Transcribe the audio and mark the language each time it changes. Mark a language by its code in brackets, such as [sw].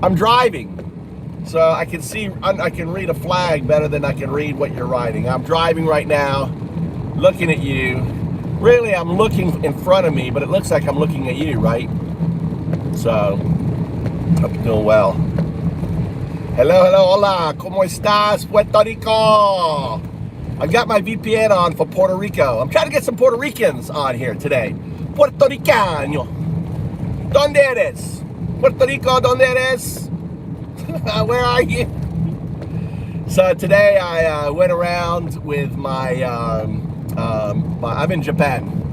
[en] I'm driving, so I can read a flag better than I can read what you're writing. I'm driving right now, looking at you. Really, I'm looking in front of me, but it looks like I'm looking at you, right? So, hope you're doing well. Hello, [es] hola, ¿cómo estás, Puerto Rico? [en] I got my VPN on for Puerto Rico. I'm trying to get some Puerto Ricans on here today. [es] Puerto Ricano. ¿Dónde eres? Puerto Rico, ¿dónde eres? [en] Where are you? So today I went around with my, I'm in Japan.